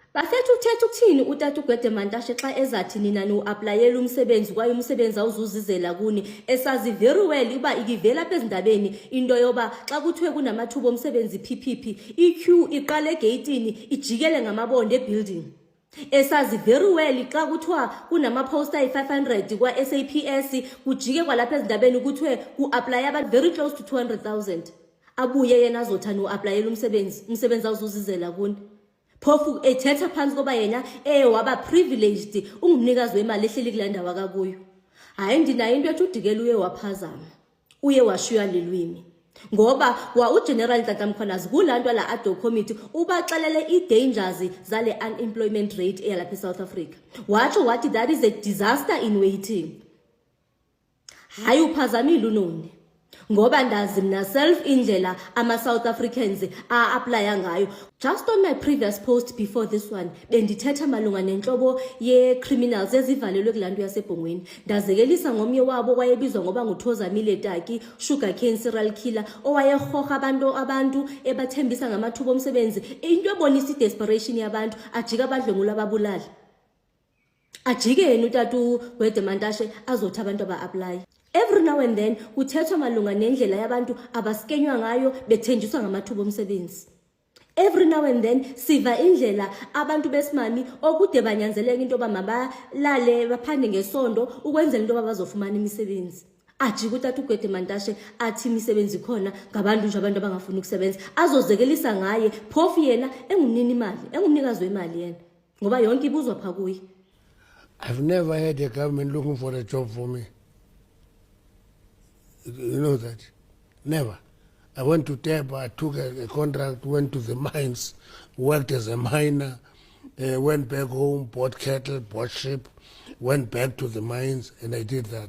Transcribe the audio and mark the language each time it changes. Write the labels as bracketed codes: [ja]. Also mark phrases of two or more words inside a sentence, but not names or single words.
[xh] Bafethu uthetha ukuthini uTata uGwede Mantashe xa ezathi nina no-aplayela umsebenzi kwaye umsebenzi awuzuzizela kuni esazi [en] very well [xh] uba ikivela apha ezindabeni into yoba xa kuthiwe kunamathuba omsebenzi PPP iqueue iqala egeyitini ijikele ngamabonde ebuilding. Esazi [en] very well [xh] xa kuthiwa kunamaposta ayi-500 kwa-SAPS kujike kwalapha ezindabeni kuthiwe ku-aplaya abantu [en] very close to 200,000. [xh] Abuye yena azothani u-aplayela umsebenzi awuzuzizela kuni. Phofu ethetha phansi koba yena waba privileged ungumnikazi wemali ehleli kule ndawo akakuyo. Hayi ndinayo into ethi uDikela uye waphazama. Uye washiya lelwimi. Ngoba uGeneral Ntanta Mkhwanazi kulanto la ADO committee ubaxelele i-dangers zale [en] unemployment rate [xh] eyalapha eSouth Africa. [en] Wathi that is a disaster in waiting. [xh] Hayi uphazamile unoni. Ngoba ndazi mina self indlela ama-South Africans a-aplya ngayo. [en] Just on my previous post before this one, [xh] bendithetha malunga nenhlobo ye-criminals ezivalelwe kulanto yasebhongweni. Ndazekelisa ngomnye wabo wayebizwa ngoba nguThozamile Taki, [en] sugarcane serial killer, [xh] owayehoha abantu ebathembisa ngamathuba omsebenzi. Into ebonisa i-desperation yabantu, ajika abadlwengula ababulala. Ajike yena uTata uGwede Mantashe azothi abantu aba-apply. [en] Every now and then [xh] kuthethwa malunga nendlela yabantu abaskenywa ngayo bethenjiswa ngamathuba omsebenzi. [en] Every now and then [xh] siva indlela abantu besimami okude banyanzeleka into ba mabalale baphande ngesondo ukwenzela into bazofumana imisebenzi. Ajike uTata uGwede Mantashe athi imisebenzi khona ngabantu nje abantu abangafuni ukusebenza azozekelisa ngaye phofu yena engumnini imali engumnikazi wemali yena ngoba yonke ibuzwa pha kuye. [en] I've never had a government looking for a job for me. You know that? Never. I went to Teba, I took a contract, went to the mines, worked as a miner, went back home, bought cattle, bought sheep, went back to the mines, and I did that.